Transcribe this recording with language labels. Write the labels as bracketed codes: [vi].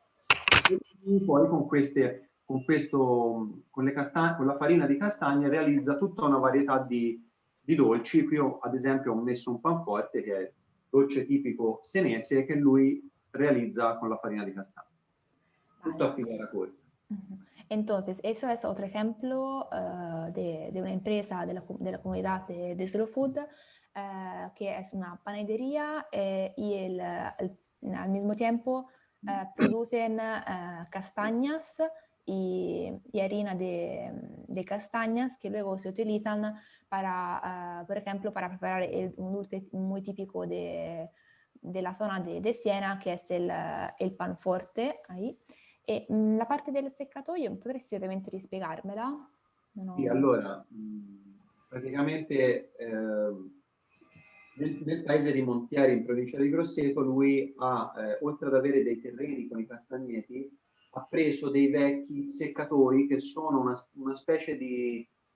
[it] E poi con la farina di castagne realizza tutta una varietà di dolci. Qui ad esempio ho messo un panforte che è dolce tipico senese che lui realiza con la farina di castagne. Tutto a filiera corta. [es] Entonces, eso es otro ejemplo de una empresa de la comunidad de Slow Food, que es una panadería y al mismo tiempo producen castañas y harina de castañas que luego se utilizan para, por ejemplo, para preparar un dulce muy típico de la zona de Siena, que es el panforte. Ahí. [it] E la parte del seccatoio, potresti ovviamente rispiegarmela? Sì, allora, praticamente nel paese di Montieri, in provincia di Grosseto, lui ha, oltre ad avere dei terreni con i castagneti, ha preso dei vecchi seccatori che sono una specie di...